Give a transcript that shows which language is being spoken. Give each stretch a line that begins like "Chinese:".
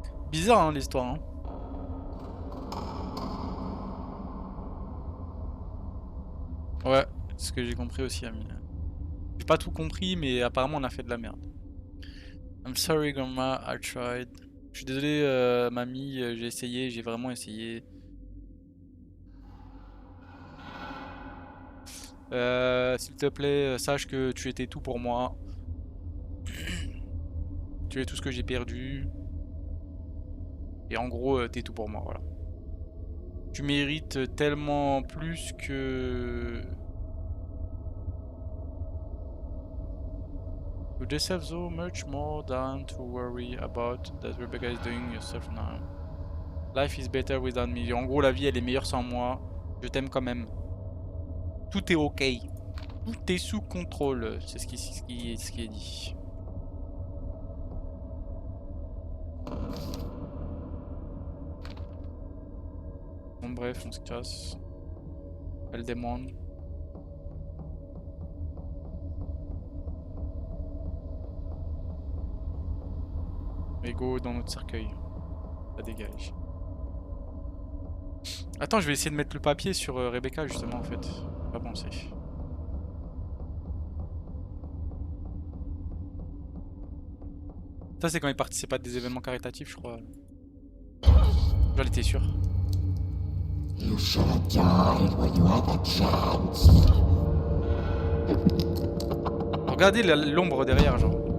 French: Bizarre hein, l'histoire. Hein. Ouais, c'est ce que j'ai compris aussi, Ami. J'ai pas tout compris, mais apparemment on a fait de la merde.
English: I'm sorry, grandma, I tried.
French: Je suis désolé, mamie, j'ai essayé, j'ai vraiment essayé. S'il te plaît, sache que tu étais tout pour moi. Tu es tout ce que j'ai perdu. Et en gros, t'es tout pour moi, voilà. Tu mérites tellement plus que...
English: You deserve so much more than to worry about that Rebecca is doing yourself now. Life is better without me.
French: En gros, la vie, elle est meilleure sans moi. Je t'aime quand même. Tout est ok. Tout est sous contrôle. C'est ce qui est dit. Bon, bref, on se casse. Elle demande. Et go dans notre cercueil. Ça dégage. Attends, je vais essayer de mettre le papier sur Rebecca justement en fait. Pas pensé. Ça c'est quand il participe à des événements caritatifs je crois. J'en étais sûr.
English: You should have died when you had the chance.
French: Regardez l'ombre derrière genre.